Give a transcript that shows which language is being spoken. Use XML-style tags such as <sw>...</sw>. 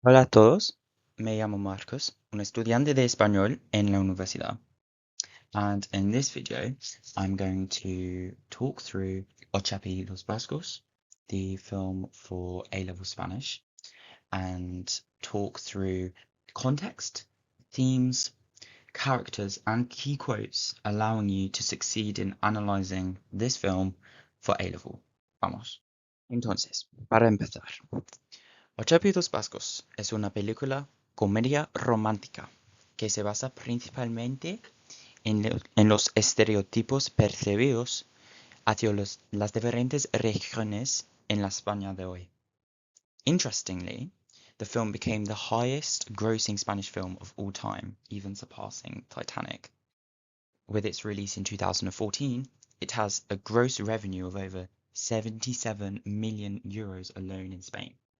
<es>Hola a todos, me llamo Marcos, un estudiante de español en la universidad.</es> <en>And in this video, I'm going to talk through Ocho Apellidos Vascos, the film for A-level Spanish, and talk through context, themes, characters, and key quotes allowing you to succeed in analyzing this film for A-level.</en> <es>Vamos. Entonces, para empezar. Ocho Apellidos Vascos es una película comedia romántica que se basa principalmente en los estereotipos percibidos hacia las diferentes regiones en la España de hoy.</es> <en>Interestingly, the film became the highest grossing Spanish film of all time, even surpassing Titanic. With its release in 2014, it has a gross revenue of over 77 million euros alone in Spain.</en>